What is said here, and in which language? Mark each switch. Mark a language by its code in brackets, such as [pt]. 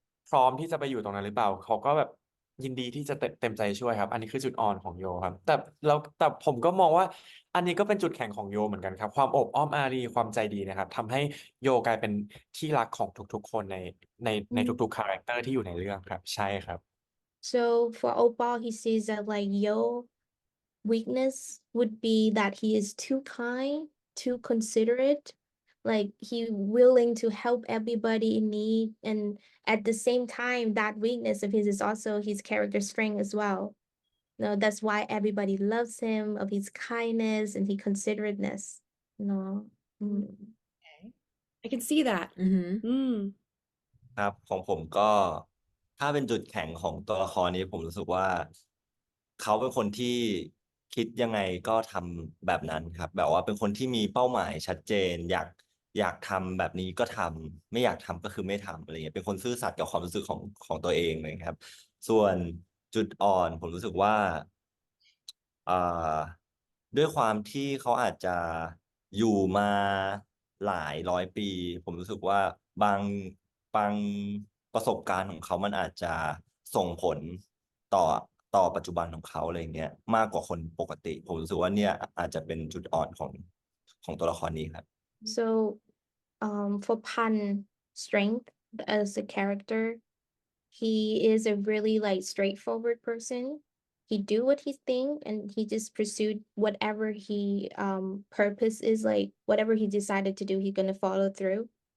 [th] พร้อมที่จะไปอยู่ตรงนั้นหรือเปล่าเขาก็แบบยินดีที่จะเต็มใจช่วยครับอันนี้คือจุดอ่อนของโยครับแต่ผมก็มองว่า อันนี้ก็เป็นจุดแข็งของโยเหมือนกันครับความอบอ้อมอารีความใจดีนะครับทำให้โยกลายเป็นที่รักของทุกๆคนในทุกๆคาแรคเตอร์ที่อยู่ในเรื่องครับใช่ครับ [en] so for Opal he says that like yo weakness would be that he is too kind too considerate like he willing to help everybody in need and at the same time that weakness of his is also his character strength as well no that's why everybody loves him of his kindness and his considerateness no อืม I can see that. Mm-hmm. Mm. [th] ครับของผมก็ถ้าเป็นจุดแข็งของตัวละครนี้ผมรู้สึกว่าเขาเป็นคนที่คิดยังไงก็ทำแบบนั้นครับแบบว่าเป็นคนที่มีเป้าหมายชัดเจนอยากทำแบบนี้ก็ทำไม่อยากทำก็คือไม่ทำอะไรเงี้ยเป็นคนซื่อสัตย์กับความรู้สึกของตัวเองเลยครับส่วนจุดอ่อนผมรู้สึกว่า อ่าด้วยความที่เขาอาจจะอยู่มาหลายร้อยปีผมรู้สึกว่าบางบางประสบการณ์ของเขามันอาจจะส่งผลต่อปัจจุบันของเขาอะไรเงี้ยมากกว่าคนปกติผมรู้สึกว่าเนี่ยอาจจะเป็นจุดอ่อนของตัวละครนี้ครับ [en] So, for Pan strength as a character, he is a really like straightforward person. He do what he think and he just pursued whatever he purpose is like whatever he decided to do, he's gonna follow through.